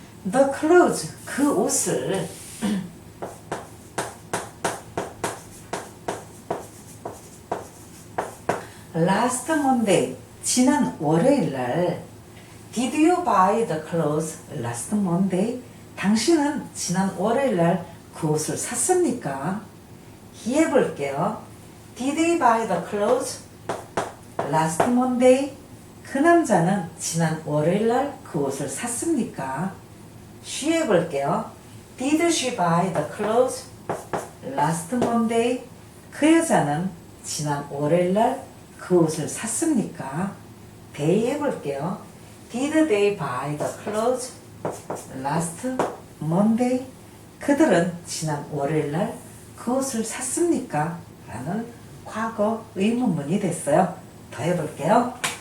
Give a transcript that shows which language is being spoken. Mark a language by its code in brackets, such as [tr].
[en] The clothes, [ko] 그 옷을 [en] last Monday, [ko] 지난 월요일날 [en] Did you buy the clothes last Monday? [ko] 당신은 지난 월요일날 그 옷을 샀습니까? 해볼게요. [en] Did he buy the clothes last Monday? [ko] 그 남자는 지난 월요일날 그 옷을 샀습니까? 쉬해볼게요. [en] Did she buy the clothes last Monday? [ko] 그 여자는 지난 월요일날 그 옷을 샀습니까? they 해볼게요. [en] Did they buy the clothes last Monday? [ko] 그들은 지난 월요일날 그 옷을 샀습니까? 라는 과거 의문문이 됐어요. 더 해볼게요.